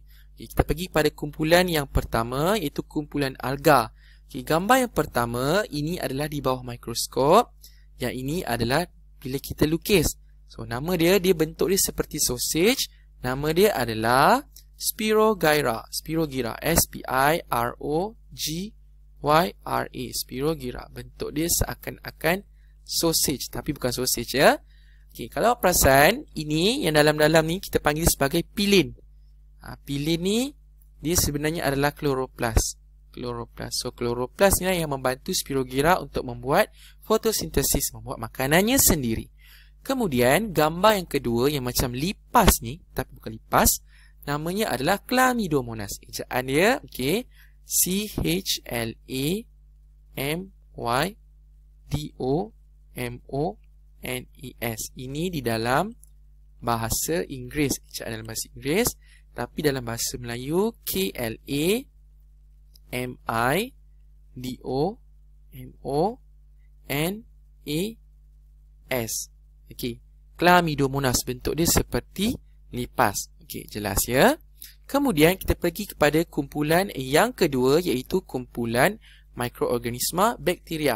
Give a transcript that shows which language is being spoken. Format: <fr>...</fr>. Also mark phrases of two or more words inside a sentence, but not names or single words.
<ms>Okay, kita pergi pada kumpulan yang pertama, iaitu kumpulan alga. Okay, gambar yang pertama, ini adalah di bawah mikroskop. Yang ini adalah bila kita lukis. So, nama dia bentuk dia seperti sausage. Nama dia adalah Spirogyra, S-P-I-R-O-G-Y-R-A, Spirogyra. Bentuk dia seakan-akan sausage, tapi bukan sausage ya. Okey, kalau perasan, ini yang dalam-dalam ni kita panggil sebagai pilin. Pilin ni dia sebenarnya adalah chloroplast. So chloroplast ni yang membantu Spirogyra untuk membuat fotosintesis, membuat makanannya sendiri. Kemudian gambar yang kedua yang macam lipas ni, tapi bukan lipas, namanya adalah Chlamydomonas. Ejaan dia, okey, C-H-L-A-M-Y-D-O-M-O-N-E-S. Ini di dalam bahasa Inggeris, ejaan dalam bahasa Inggeris, tapi dalam bahasa Melayu K-L-A-M-I-D-O-M-O-N-A-S. Okey, Chlamydomonas, bentuk dia seperti lipas. Okey, jelas ya. Kemudian kita pergi kepada kumpulan yang kedua, iaitu kumpulan mikroorganisma bakteria.</ms>